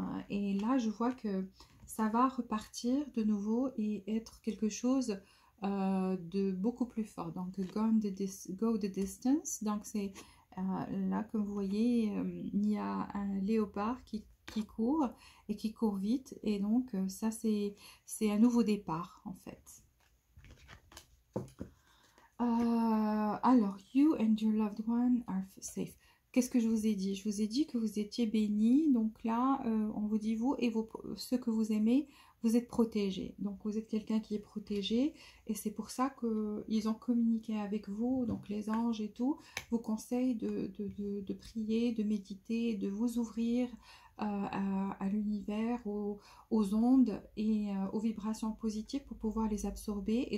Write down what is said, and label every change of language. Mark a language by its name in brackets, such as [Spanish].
[French] Et là, je vois que ça va repartir de nouveau et être quelque chose de beaucoup plus fort. Donc, [English] go the distance. [French] Donc, c'est là, comme vous voyez, il y a un léopard qui court et qui court vite. Et donc, ça, c'est un nouveau départ, en fait. Alors, [English] you and your loved one are safe. [French] Qu'est-ce que je vous ai dit? Je vous ai dit que vous étiez bénis. Donc là, on vous dit, vous et ceux que vous aimez, vous êtes protégés. Donc, vous êtes quelqu'un qui est protégé. Et c'est pour ça qu'ils ont communiqué avec vous. Donc, les anges et tout vous conseillent de prier, de méditer, de vous ouvrir à l'univers, aux ondes et aux vibrations positives pour pouvoir les absorber.